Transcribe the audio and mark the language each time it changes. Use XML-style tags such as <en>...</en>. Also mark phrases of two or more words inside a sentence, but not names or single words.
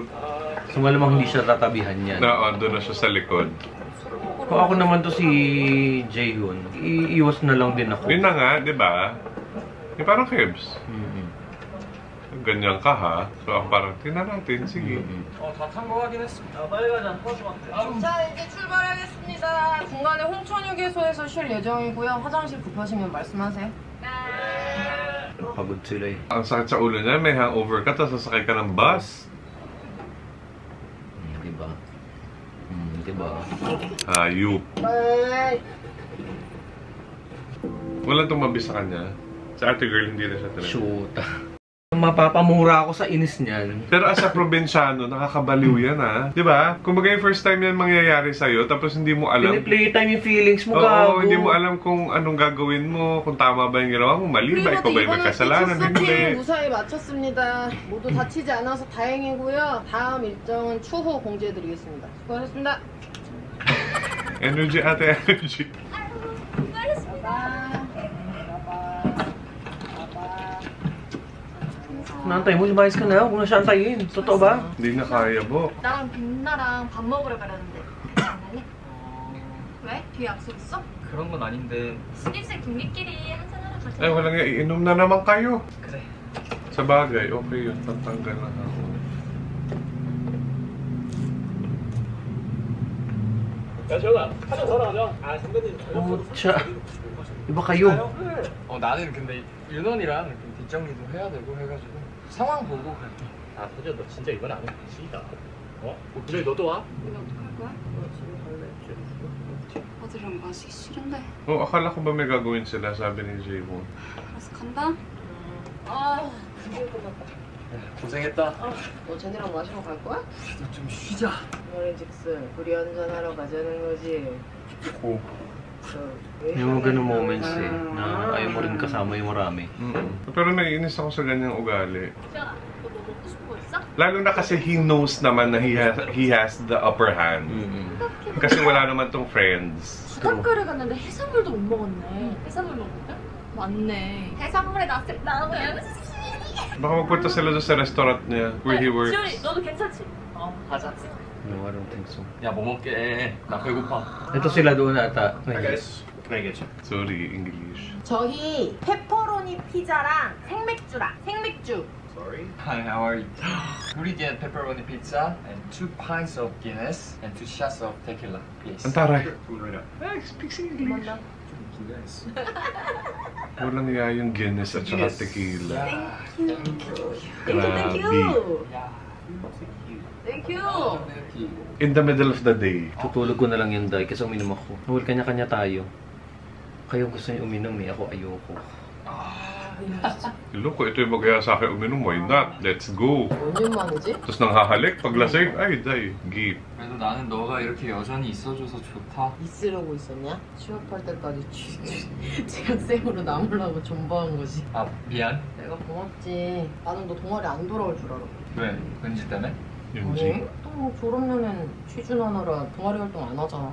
<tl>So malamang hindi siya tatabihan yan. Doon na siya sa likod. Kung ako naman to si Jaehoon, iiwas na lang din ako. Yun na nga, di ba? Yung parang Kebs. Ganyan ka ha. So ako parang, tingnan natin, sige.</tl> <ko>다 탄 거 확인했습니다. 빨리 가자. 버스 왔대. 자, 이제 출발하겠습니다. 중간에 홍천휴게소에서 쉴 예정이고요. 화장실 급하시면 말씀하세요.</ko> <tl>Pagod sila eh. Ang sakit sa ulo niya, may hangover ka, tapos sasakay ka ng bus. Diba? Diba? Hayop. Walang tumabi sa kanya. Sa ate girl, hindi na siya talaga. Shoot. Mapapamura ako sa inis niyan. Pero</tl> <en>as a</en> <tl>probinsyano, nakakabaliw yan ha. Diba? Kung yung</tl> <en>first time</en> <tl>yan mangyayari sa'yo, tapos hindi mo alam. Pini-playtime yung feelings mo, Oo, gago. hindi mo alam kung anong gagawin mo, kung tama ba yung ginawa mo, mali ba, ikaw ba yung may kasalanan, hindi.</tl> <ko>무사히 마쳤습니다. 모두 다치지 않아서 다행이고요. 다음 일정은 추후 공지해드리겠습니다. 수고하셨습니다.</ko> <tl>Energy ate, energy. Nantay mo, lumayas ka na. Huwag mo na siya antayin. Totoo ba? Hindi na kaya, Bo.</tl> <ko>나랑 빛나랑 밥 먹으러 가려는데 안 가니? 왜? 뒤에 약속 있어? 그런 건 아닌데. 신입생 둘리끼리 한잔하러 가자.</ko> <tl>Ay, walang nga, iinom na naman kayo.</tl> <ko>그래.</ko> <tl>Sa bagay, okay yun, pantanggal na ako.</tl> <ko>야, 재현아. 한잔 더 나가자. 아, 선배님.</ko> <tl>Pucha. Iba kayo.</tl> <ko>나는 근데 윤원이랑 좀 뒷정리도 해야 되고 해가지고 상황 보고 갈게. 아, 서재 너 진짜 이번 안 해? 시다. 그래, 너도 와? 근데 어떡할 거야? 너 집에 갈래? 어디랑 마시기 싫은데.</ko> <tl>Oh, akala ko ba may gagawin sila, sabi ni Jayvon.</tl> <ko>알았어, 간다. 아, 드디어 끝났다. 고생했다. 너 쟤네랑 마시러 갈 거야? 좀 쉬자. 머리직슨, 우리 한잔하러 가자는 거지. Oh.</ko> <tl>Yung mga ganung moments eh, na ayaw mo rin kasama yung marami. Pero naiinis ako sa ganyang ugali.</tl> <ko>야, 너 뭐 먹고 싶은 거 있어?</ko> <tl>Lalo na kasi</tl> <en>he knows</en> <tl>naman na</tl> <en>he has the upper hand.</en> <tl>Kasi wala naman tong friends.</tl> <ko>부탁가를 갔는데 해산물도 못 먹었네. 해산물 먹을까? 맞네. 해산물에 나오면</ko> <tl>Baka magpunta sila doon sa restaurant niya</tl> <en>where he works.</en> <ko>지훈이, 너도 괜찮지? 가자.</ko> <en>No, I don't think so.</en> <ko>야, 뭐 먹게. 나 배고파.</ko> <tl>Ito sila doon ata.</tl> <ko>알겠죠.</ko> <en>Sorry, English.</en> <ko>저희 페퍼로니 피자랑 생맥주랑 생맥주.</ko> <en>Sorry. Hi, how are you? 우리 get pepperoni pizza and 2 pints of Guinness and 2 shots of tequila, please.</en> <tl>Ang taray.</tl> <en>Hey, speaks English.</en> <ko>맞나?</ko> <en>Guys.</en> <tl>Walang niya yung Guinness at saka tequila.</tl> <en>Thank you. Yeah. Thank you. In the middle of the day.</en> <tl>Tutulog ko na lang yun, Day, kasi uminom ako. Well, kanya-kanya tayo. Kayo gusto niyo uminom eh, ako ayoko. Loko, ito yung mag-aya sa akin uminom.</tl> <en>Why not? Let's go.</en> <ko>몇 년 만이지?</ko> <tl>Tapos nang hahalik, paglasing, ay,</tl> <en>day, give.</en> <ko>그래도 나는 너가 이렇게 여전히 있어줘서 좋다. 있으려고 있었냐? 취업할 때까지 재학생으로 남으려고 존버한 거지. 아, 미안. 내가 고맙지. 나는 너 동아리 안 돌아올 줄 알았어. 왜? 은지 때문에?</ko> <tl>Yun,</tl> <ko>또 졸업년엔 취준하느라 동아리 활동 안 하잖아.</ko>